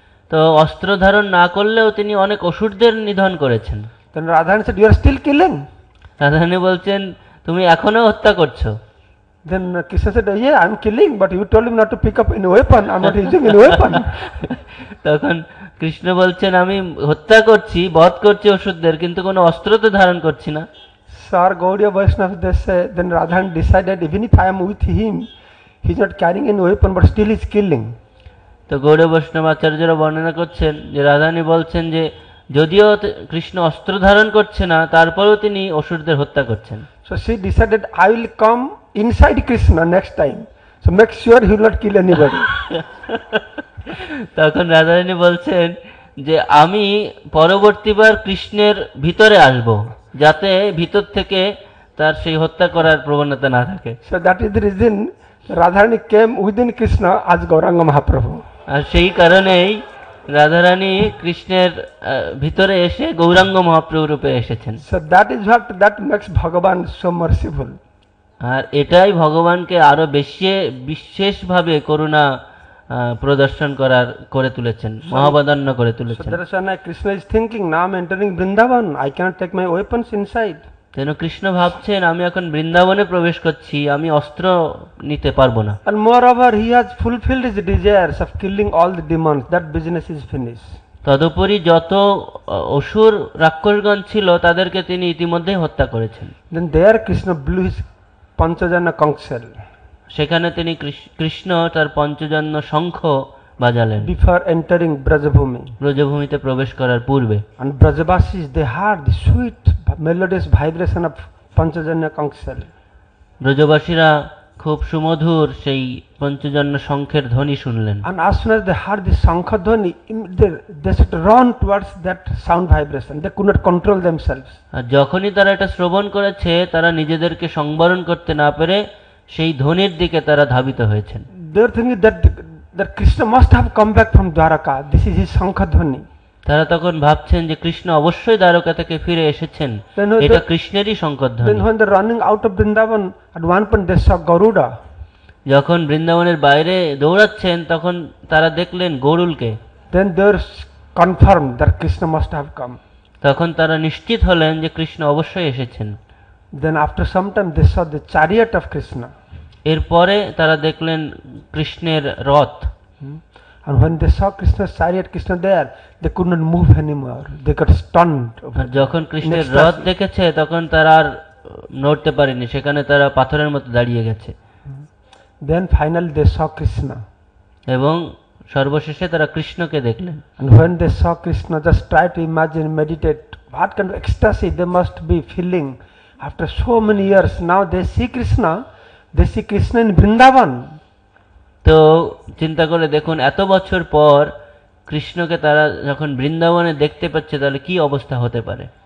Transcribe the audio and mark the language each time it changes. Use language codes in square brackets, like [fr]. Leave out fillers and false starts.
[bn] তো অস্ত্র ধারণ না করলেও তিনি অনেক অসুরদের নিধন করেছেন। [en] Then Radharani said, you are still killing. [bn] Radharani বলছেন তুমি এখনো হত্যা করছো। [en] Then Krishna said, yeah, I'm killing, but you told him not to pick up any weapon. I'm not using any weapon. [bn] তখন কৃষ্ণ বলছেন আমি হত্যা করছি, বধ করছি অসুরদের, কিন্তু কোনো অস্ত্র তো ধারণ করছি না। [en] So our Gaudiya Vaishnavas, they say, then Radharani decided, even if I am with him, he's not carrying any weapon, but still he's killing. [bn] তো গৌড় বৈষ্ণব আচার্যরা বর্ণনা করছেন যে রাধারানী বলছেন যে যদিও কৃষ্ণ অস্ত্র ধারণ করছে না, তারপরেও তিনি অসুরদের হত্যা করছেন। [en] So she decided, I will come inside Krishna next time. So make sure he will not kill anybody. [bn] তখন রাধারানী বলছেন যে আমি পরবর্তীবার কৃষ্ণের ভিতরে আসব, যাতে ভিতর থেকে তার সেই হত্যা করার প্রবণতা না থাকে। [en] So that is the reason Radharani came within Krishna as Gauranga Mahaprabhu. [bn] আর সেই কারণেই রাধারানী কৃষ্ণের ভিতরে এসে গৌরাঙ্গ মহাপ্রভু রূপে এসেছেন। [en] So that makes Bhagavan so merciful. [bn] আর এটাই ভগবানকে আরো বেশি বিশেষভাবে করুণা প্রদর্শন করে তুলেছেন, মহাবদান্য করে [en] So [bn] তুলেছেন। [en] that is why Krishna is thinking, now I'm entering Vrindavan, I cannot take my weapons inside. [bn] যেন কৃষ্ণ ভাবছেন আমি এখন বৃন্দাবনে প্রবেশ করছি, আমি অস্ত্র নিতে পারবো না। [en] And moreover, he has fulfilled his desires of killing all the demons. That business is finished. [bn] তদুপরি যত অসুর রাক্ষসগণ ছিল তাদেরকে তিনি ইতিমধ্যেই হত্যা করেছেন। [en] Then there Krishna blew his Panchajanya conch shell [bn] সেখানে তিনি কৃষ্ণ তার পঞ্চজন্য শঙ্খ বাজালেন [en] before entering Brajabhumi. [bn] ব্রজভূমিতে প্রবেশ করার পূর্বে। [en] And Brajavasis, they heard the sweet melodious vibration of Panchajanya conch shell. [bn] ব্রজবাসীরা খুব সুমধুর সেই পঞ্চজন্য শঙ্খের ধ্বনি শুনলেন। [en] And as soon as they heard the Shankha Dhwani, they should run towards that sound vibration. They could not control themselves. [bn] আর যখনই তারা এটা শ্রবণ করেছে, তারা নিজেদেরকে সংবরণ করতে না পেরে সেই ধ্বনির দিকে তারা ধাবিত হয়েছেন। [en] They were thinking that Krishna must have come back from Dwaraka. This is his Shankha Dhwani. [bn] তারা তখন ভাবছেন যে কৃষ্ণ অবশ্যই দ্বারকা থেকে ফিরে এসেছেন, এটা কৃষ্ণেরই শঙ্করধ্বনি। [en] Then when they're running out of Vrindavan, at one point they saw Garuda. [bn] যখন বৃন্দাবনের বাইরে দৌড়াচ্ছেন তখন তারা দেখলেন গরুলকে। [en] Then they were confirmed that Krishna must have come. [bn] তখন তারা নিশ্চিত হলেন যে কৃষ্ণ অবশ্যই এসেছেন। [en] Then after some time they saw the chariot of Krishna. [bn] এরপরে তারা দেখলেন কৃষ্ণের রথ। [en] And when they saw Krishna's chariot, Krishna there, they could not move anymore. They got stunned. [bn] আর যখন কৃষ্ণের রথ দেখেছে তখন তারা আর নড়তে পারেনি, সেখানে তারা পাথরের মতো দাঁড়িয়ে গেছে। [en] Then finally they saw Krishna. [bn] এবং সর্বশেষে তারা কৃষ্ণকে দেখলেন। [en] And when they saw Krishna, just try to imagine, meditate, what kind of ecstasy they must be feeling after so many years. Now they see Krishna in Vrindavan. [bn] তো চিন্তা করে দেখুন, এত বছর পর কৃষ্ণকে তারা যখন বৃন্দাবনে দেখতে পাচ্ছে, তাহলে কি অবস্থা হতে পারে।